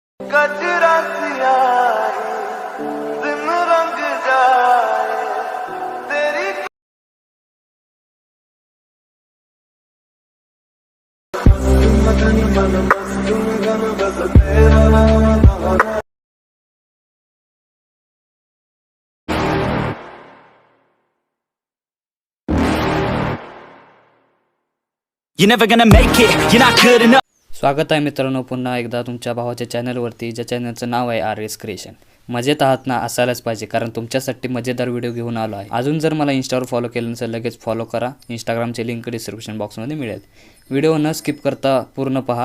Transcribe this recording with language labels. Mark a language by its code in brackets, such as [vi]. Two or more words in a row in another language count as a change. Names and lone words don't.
[hi] कचरा सियाही दिन रंग जाए तेरी मगन मन मस्त गन बस तेरा नाम। [en] You're never gonna make it, you're not good enough. [mr] स्वागत आहे मित्रांनो पुन्हा एकदा तुमच्या भावाच्या चॅनलवरती, ज्या चॅनलचं नाव आहे RS क्रिएशन। मजेत आहात ना? असायलाच पाहिजे, कारण तुमच्यासाठी मजेदार व्हिडिओ घेऊन आलो आहे। अजून जर मला इंस्टावर फॉलो केलं नसेल लगेच फॉलो करा। इंस्टाग्रामची लिंक [en] description boxमध्ये [mr] मिळेल। व्हिडिओ न स्किप करता पूर्ण पहा।